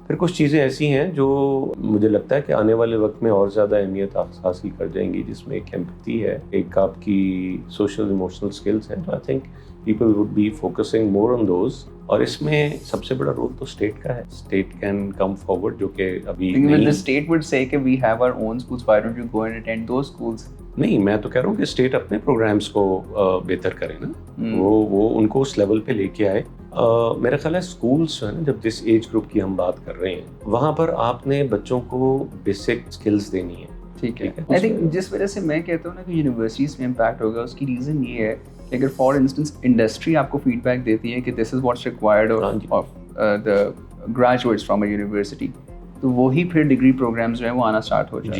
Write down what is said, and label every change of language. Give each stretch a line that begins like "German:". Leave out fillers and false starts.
Urdu: پھر کچھ چیزیں ایسی ہیں جو مجھے لگتا ہے کہ آنے والے وقت میں اور زیادہ اہمیت حاصل کر جائیں گی, جس میں ایک ایمپتھی ہے, ایک آپ کی سوشل ایموشنل سکلز ہیں. تو
English: I think people would be focusing more on those.
Urdu: اور اس میں سب سے بڑا رول تو اسٹیٹ کا ہے.
English: state can come forward,
Urdu: جو کہ ابھی
English: the state would say
Urdu: کہ
English: we have our own schools, why don't you go and attend those schools?
Urdu: نہیں, میں تو کہہ رہا ہوں کہ اسٹیٹ اپنے پروگرامز کو بہتر کرے نا, وہ ان کو اس لیول پہ لے کے آئے. میرا خیال ہے اسکولس جو ہے نا, جب جس ایج گروپ کی ہم بات کر رہے ہیں, وہاں پر آپ نے بچوں کو بیسک اسکلز دینی ہے. ٹھیک ہے. آئی تھنک جس وجہ سے میں کہتا ہوں نا کہ یونیورسٹیز میں امپیکٹ ہوگا, اس کی ریزن یہ ہے کہ اگر
English: for instance
Urdu: انڈسٹری آپ کو فیڈ بیک دیتی ہے کہ
English: this is what's required of the graduates from a university,
Urdu: تو وہی پھر ڈگری پروگرامز جو ہیں وہ آنا اسٹارٹ ہو جائے.